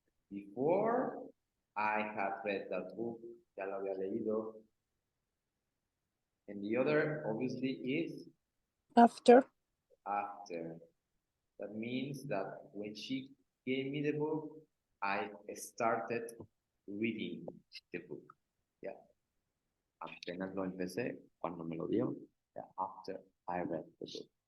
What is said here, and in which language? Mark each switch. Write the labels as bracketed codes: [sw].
[en] Before, I have read that book, [es] ya lo había leído. [en] And the other, obviously, is After. after. That means that when she gave me the book, I started reading the book. Yeah. [es] Apenas lo empecé cuando me lo dio. [en] Yeah, after I read the book.